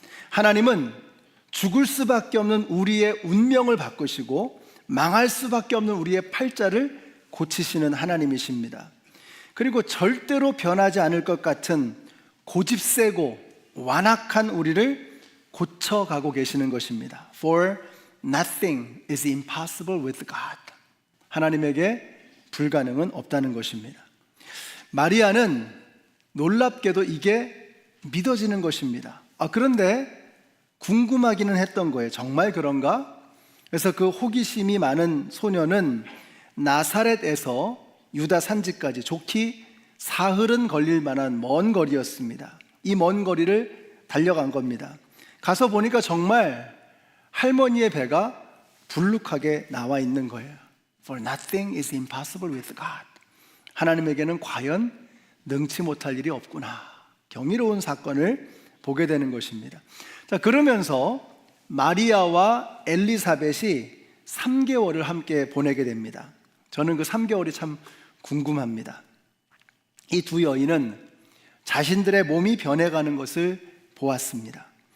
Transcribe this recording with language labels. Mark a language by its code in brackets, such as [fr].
[ko] 하나님은 죽을 수밖에 없는 우리의 운명을 바꾸시고 망할 수밖에 없는 우리의 팔자를 고치시는 하나님이십니다. 그리고 절대로 변하지 않을 것 같은 고집세고 완악한 우리를 고쳐가고 계시는 것입니다. [en] For nothing is impossible with God. [ko] 하나님에게 불가능은 없다는 것입니다. 마리아는 놀랍게도 이게 믿어지는 것입니다. 그런데 궁금하기는 했던 거예요. 정말 그런가? 그래서 그 호기심이 많은 소녀는 나사렛에서 유다 산지까지 좋기 사흘은 걸릴 만한 먼 거리였습니다. 이 먼 거리를 달려간 겁니다. 가서 보니까 정말 할머니의 배가 불룩하게 나와 있는 거예요. [en] For nothing is impossible with God. [ko] 하나님에게는 과연 능치 못할 일이 없구나. 경이로운 사건을 보게 되는 것입니다. 자, 그러면서 마리아와 엘리사벳이 3개월을 함께 보내게 됩니다. 저는 그 3개월이 참 궁금합니다. 이 두 여인은 자신들의 몸이 변해가는 것을 보았습니다.